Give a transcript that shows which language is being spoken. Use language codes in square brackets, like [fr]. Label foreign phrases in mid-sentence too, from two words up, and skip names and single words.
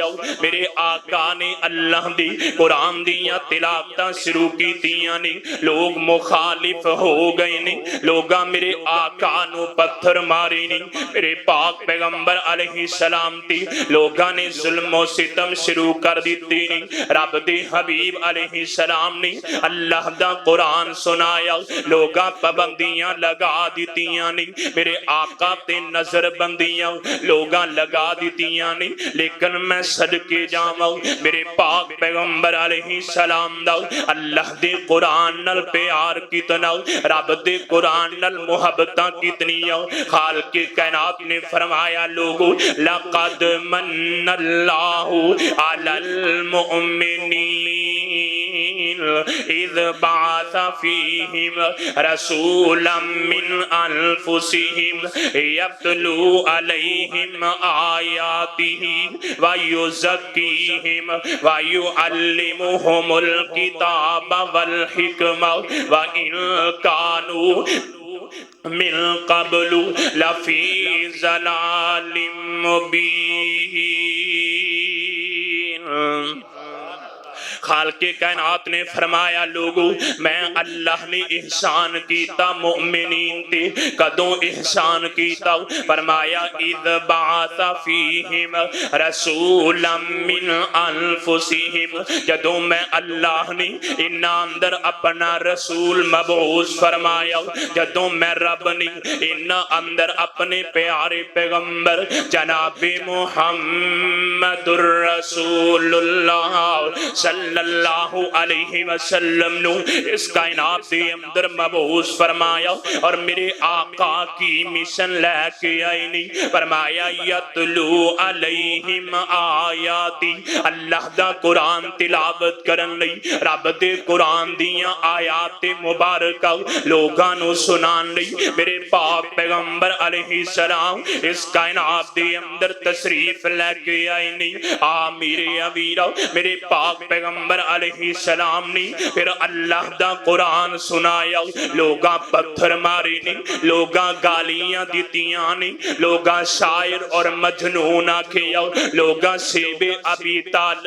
[pa] میرے آقا نے اللہ دی قرآن دیا تلاوتاں شروع کی تیاں نے لوگ مخالف ہو گئے نے، لوگاں میرے آقا نو پتھر ماری نہیں، میرے پاک پیغمبر [ar] علیہ السلام [pa] تی لوگاں نے ظلم و ستم شروع کر دیتی نہیں۔ رب دے حبیب [ar] علیہ السلام [pa] نے اللہ دا قرآن سنایا، لوگاں پابندیاں لگا دیتیاں نہیں، میرے آقا تے نظر بندیاں لوگاں لگا دیتیاں نہیں، لیکن میں صدقے جاواں میرے پاک پیغمبر [ar] علیہ السلام [pa] دا اللہ دے قرآن نل پیار کتنا، رب دے قرآن نل محبتاں کتنیاں۔ خالق کائنات نے فرمایا لوگو [ar] لقد من اللہ علی المؤمنین اذ بعث فیہم رسولا من انفسہم یتلو علیہم آیاتہ ویزکیہم ویعلمہم الکتاب والحکمہ وَإِن كَانُوا من قبل لفی ضلال مبین۔ [pa] خالق کائنات نے فرمایا لوگو میں اللہ نے احسان کیتا مومنین تے، کدوں احسان کیتا؟ فرمایا [ar] اذ بعث فیہم رسولا من انفسہم، [pa] جدوں میں اللہ نے انہاں اندر اپنا رسول مبعوث فرمایا، جدوں میں رب نے انہاں اندر اپنے پیارے پیغمبر جناب [ar] محمد الرسول اللہ صلی اللہ علیہ وسلم [pa] نو اس کائنات دے اندر مبعوث فرمایا، اور میرے آقا کی مشن لے کے آئی نہیں، فرمایا [ar] یتلو علیہم آیاتی، [pa] اللہ دا قرآن تلاوت کرن لئی رب دے قرآن دیاں آیات مبارکہ لوگاں نو سنان لئی میرے پاک پیغمبر [ar] علیہ السلام [pa] اس کائنات دے اندر تشریف لے کے آئی نہیں۔ میرے امیر میرے پاک پیغمبر [ar] علیہ السلام [pa] نے پھر اللہ دا قرآن سنایا، لوگاں پتھر ماری نہیں، لوگاں گالیاں دیتیاں نہیں، لوگاں شاعر اور مجنون آکھیا، لوگاں سیب ابی طالب